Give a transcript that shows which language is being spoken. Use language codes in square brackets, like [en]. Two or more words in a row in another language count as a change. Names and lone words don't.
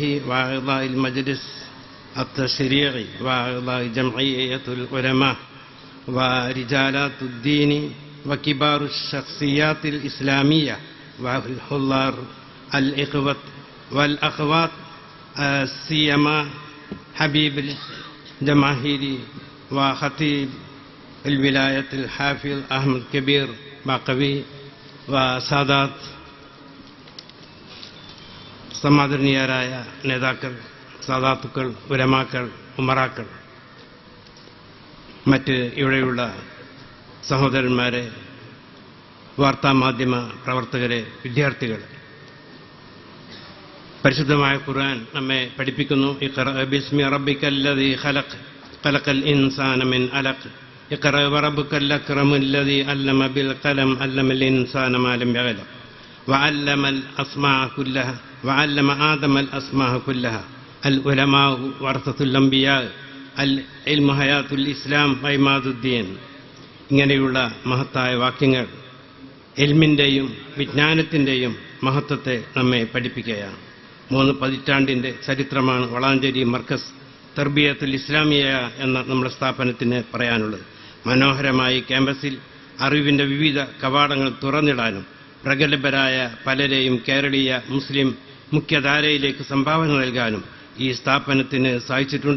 [ar] وأعضاء المجلس التشريعي وأعضاء جمعية العلماء ورجالات الدين وكبار الشخصيات الإسلامية والحضار الإخوة والأخوات، سيما حبيب الجماهير وخطيب الولاية الحافظ أحمد كبير باقوي، وسادات [ml] സമാദരണീയരായ നേതാക്കൾ, സാദാത്തുക്കൾ, ഉലമാക്കൾ, ഉമറാക്കൾ, മറ്റ് ഇവിടെയുള്ള സഹോദരന്മാരെ, വാർത്താമാധ്യമ പ്രവർത്തകരെ, വിദ്യാർത്ഥികൾ, പരിശുദ്ധമായ ഖുർആൻ നമ്മെ പഠിപ്പിക്കുന്നു. [ar] اقرأ باسم ربك الذي خلق خلق الإنسان من علق اقرأ وربك الأكرم الذي علم بالقلم علم الإنسان ما لم يعلم وعلم الأسماء كلها وعلم آدم الأسماء كلها العلماء ورثة الأنبياء العلم حياة الإسلام وعماد الدين. [ml] ഇങ്ങനെയുള്ള മഹത്തായ വാക്യങ്ങൾ ഇൽമിൻ്റെയും വിജ്ഞാനത്തിൻ്റെയും മഹത്വത്തെ നമ്മെ പഠിപ്പിക്കുകയാണ്. 3 പതിറ്റാണ്ടിൻ്റെ ചരിത്രമാണ് വളാഞ്ചേരി മർക്കസ് തർബിയത്തുൽ ഇസ്ലാമിയ എന്ന നമ്മുടെ സ്ഥാപനത്തിന് പറയാനുള്ളത്. മനോഹരമായി ക്യാമ്പസിൽ അറിവിൻ്റെ വിവിധ കവാടങ്ങൾ തുറന്നിടാനും പ്രഗത്ഭരായ പലരെയും കേരളീയ മുസ്ലിം മുഖ്യധാരയിലേക്ക് സംഭാവന നൽകാനും ഈ സ്ഥാപനത്തിന് സാധിച്ചിട്ടുണ്ട്.